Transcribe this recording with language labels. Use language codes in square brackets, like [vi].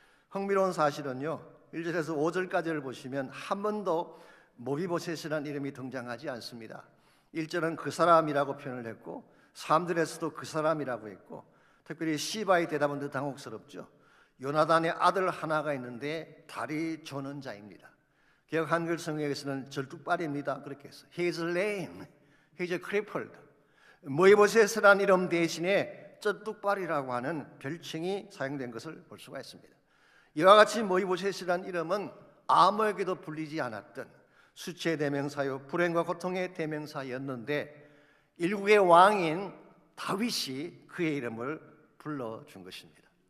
[ko] 흥미로운 사실은요, 1절에서 5절까지를 보시면 한 번도 모이보셋이라는 이름이 등장하지 않습니다. 1절은 그 사람이라고 표현을 했고 3절에서도 그 사람이라고 했고, 특별히 시바의 대답은 더 당혹스럽죠. 요나단의 아들 하나가 있는데 다리 조는 자입니다. 개역 한글 성경에서는 절뚝발입니다 그렇게 했어요. [en] He is lame, he is crippled. [ko] 모이보셋이라는 이름 대신에 절뚝발이라고 하는 별칭이 사용된 것을 볼 수가 있습니다. 이와 같이 모이보셋이라는 이름은 아무에게도 불리지 않았던 수치의 대명사요 불행과 고통의 대명사였는데 일국의 왕인 다윗이 그의 이름을 불러준 것입니다.